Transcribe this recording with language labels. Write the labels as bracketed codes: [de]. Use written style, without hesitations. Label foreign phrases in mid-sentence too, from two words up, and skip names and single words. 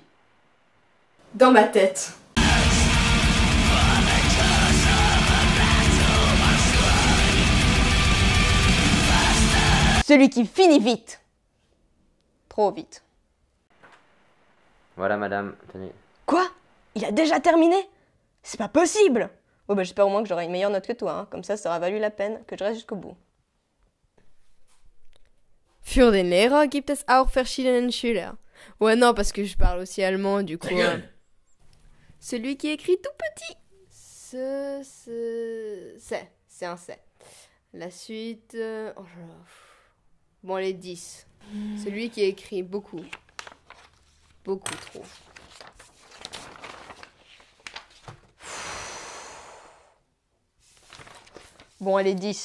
[fr] Dans ma tête. Celui qui finit vite. Trop vite. Voilà madame, tenez. Quoi? Il a déjà terminé? C'est pas possible! Bon j'espère au moins que j'aurai une meilleure note que toi, hein. Comme ça aura valu la peine que je reste jusqu'au bout. [de] Für den Lehrer gibt es auch verschiedene Schüler. [fr] Ouais non, parce que je parle aussi allemand, du coup... Celui qui écrit tout petit. C'est un c'est. La suite... Bon, les 10. Celui qui écrit beaucoup. Beaucoup trop. Bon, allez, 10.